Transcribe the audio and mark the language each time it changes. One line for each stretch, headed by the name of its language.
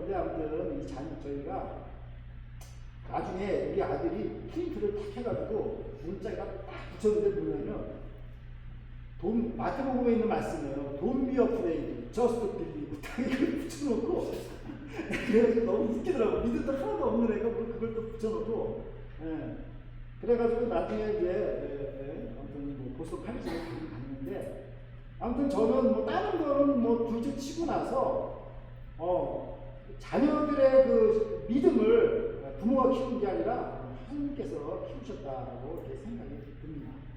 Korean: 근데 아무튼 저희가 나중에 우리 아들이 프린트를 탁 해가지고 문자에다 딱 붙였는데 뭐냐면 마태복음에 있는 말씀이에요.
English: Don't be afraid, just believe.
Korean: 딱 이걸 붙여놓고 그래가지고 너무 웃기더라고. 믿음도 하나도 없는 애가 그걸 또 붙여놓고 그래가지고 나중에 이제 아무튼 보스턴 칼리지를 갔는데 아무튼 저는 다른 거는 둘째 치고 나서 자녀들의 그 믿음을 부모가 키운 게 아니라 하나님께서 키우셨다라고 이렇게 생각이 듭니다.